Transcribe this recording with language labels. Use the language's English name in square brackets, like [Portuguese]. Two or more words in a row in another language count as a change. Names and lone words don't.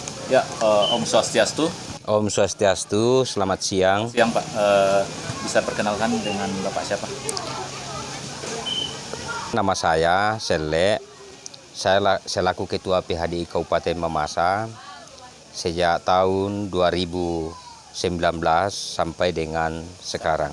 [Indonesian] Ya, Om Swastiastu. Om Swastiastu, selamat siang. Siang Pak, bisa perkenalkan dengan Bapak siapa? Nama saya Sele, selaku Ketua PHDI Kabupaten Mamasa sejak tahun 2019 sampai dengan sekarang.